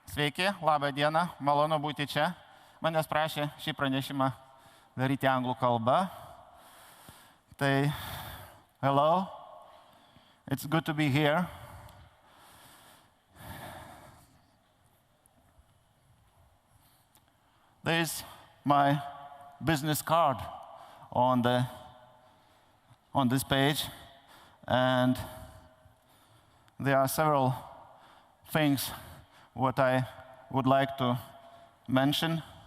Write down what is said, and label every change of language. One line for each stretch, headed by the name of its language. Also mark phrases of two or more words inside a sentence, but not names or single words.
Lithuanian: Sveiki, labą dieną, malonu būti čia. Manęs prašė šį pranešimą daryti anglų kalba. Tai,
English: hello, it's good to be here. There is my business card on this page, and there are several things what I would like to mention.